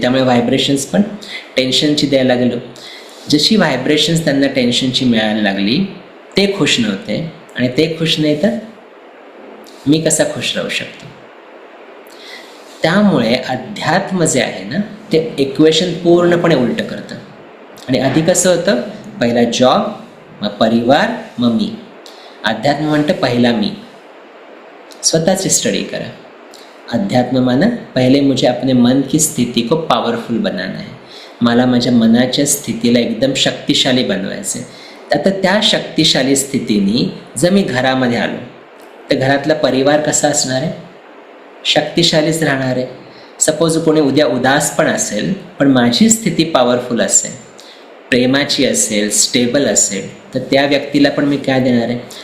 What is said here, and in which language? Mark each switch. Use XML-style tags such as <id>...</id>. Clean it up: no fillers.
<mr>त्यामुळे व्हायब्रेशन्स पण टेन्शनची द्यायला लागलो. जशी व्हायब्रेशन्स त्यांना टेन्शनची मिळायला लागली, ते खुश नव्हते, आणि ते खुश नाही तर मी कसा खुश राहू शकतो? त्यामुळे अध्यात्म जे आहे ना, ते इक्वेशन पूर्णपणे उलटं करतं. आणि आधी कसं होतं? पहिला जॉब, मग परिवार, मग मी. अध्यात्म म्हणतं पहिला मी. स्वतःची स्टडी करा.</mr> <hi>अध्यात्म माना पहले मुझे अपने मन की स्थिति को पावरफुल बनाना है.</hi> <mr>मला माझ्या मनाच्या स्थितीला एकदम शक्तिशाली बनवायचं आहे. आता त्या शक्तिशाली स्थितीने जर मी घरामध्ये आलो तर घरातला परिवार कसा असणार आहे? शक्तिशालीच राहणार आहे. सपोज कोणी उद्या उदास पण असेल, पण माझी स्थिती पॉवरफुल असेल, प्रेमाची असेल, स्टेबल असेल, तर त्या व्यक्तीला पण मी काय देणार आहे?</mr>